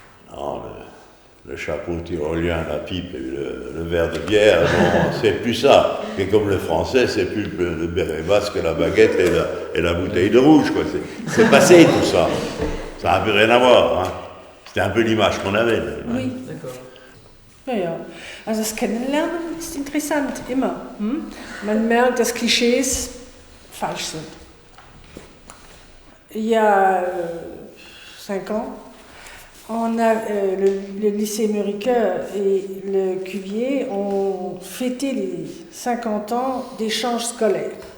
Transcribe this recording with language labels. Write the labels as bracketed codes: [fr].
[fr] Non, le chapeau tyrolien, la pipe et le verre de bière, non, c'est plus ça. Et comme le français, c'est plus le béret basque, la baguette et la bouteille de rouge, quoi. C'est passé tout ça. Ça n'a plus rien à voir. Hein. C'était un peu l'image qu'on avait. Oui. D'accord. [de] Ja, ja. Also das Kennenlernen ist interessant, immer. Man merkt, dass Klischees falsch sind. [fr] Il y a 5 ans, on a, le lycée Muriqueur et le Cuvier ont fêté les 50 ans d'échange scolaire.